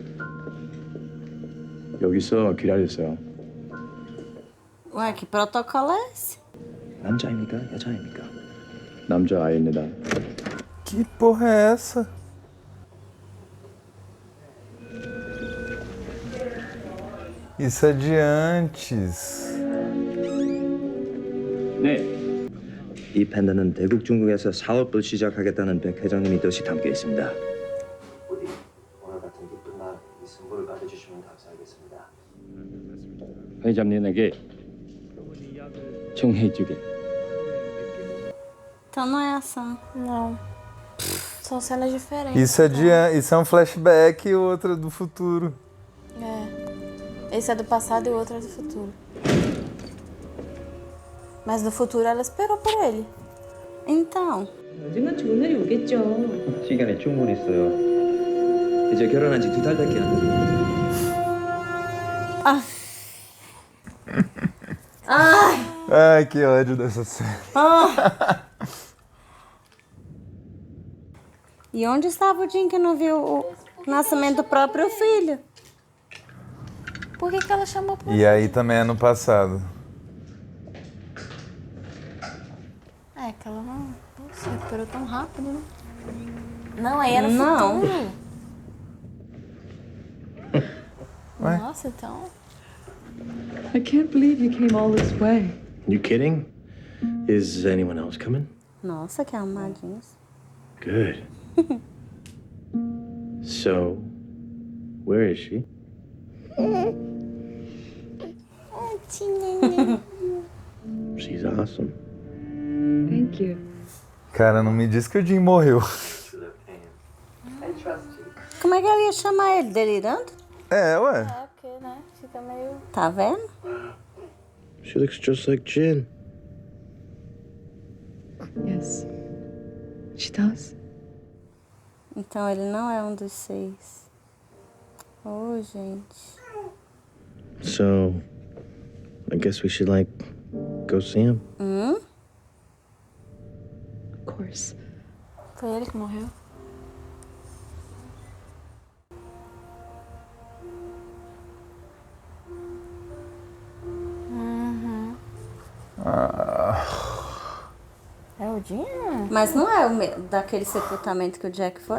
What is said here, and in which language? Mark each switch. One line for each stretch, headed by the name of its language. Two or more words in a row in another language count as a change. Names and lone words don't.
Korean: 여기서 기다렸어요.
Portuguese: Ué, que protocolo é esse?
Korean: 남자입니까? 여자입니까? 남자아이입니다.
Portuguese: Que porra é essa? Isso é de antes.
Korean: 네. 이 팬더는 대국 중국에서 사업을 시작하겠다는 백 회장님의 뜻이 담겨 있습니다. 오늘 같은 기쁜 날 이 선물을 받아주시면 감사하겠습니다. 회장님에게 정해주게.
Portuguese: Então não é ação. Não. São cenas diferentes. Isso é um flashback e outro do futuro. É. Esse é do passado e o outro é do futuro. Mas no futuro ela esperou por ele. Então.
Korean: 언젠간 좋은 날이 오겠죠. 시간이 충분히 있어요. 이제 결혼한 지 2달밖에 안 됐어요.
Portuguese: Ah. Ai. Ai, que ódio dessa cena. Ah. E onde estava o Jim que não viu o nascimento do próprio filho? Por que ela chamou por E aí também é no passado. É que ela não se recuperou tão rápido, né? Não, aí era Não. futuro. Ué? Nossa, então...
English: I can't believe you came all this way. You kidding? Is anyone else coming?
Portuguese: Nossa, que arrumadinhos.
English: Good. So, where is she? She's awesome. Thank you.
Portuguese: Cara, não me diz que o Jim morreu. Como é que ela ia chamar ele? Delirando? É, ué. É, porque, né? Fica meio... Tá vendo?
English: She looks just like Jin. Yes. She does.
Portuguese: Então ele não é um dos 6. Oh, gente.
English: So, I guess we should, like, go see him. Of course.
Portuguese: Foi ele que morreu. É o Jim? Mas não é daquele sepultamento que o Jack foi?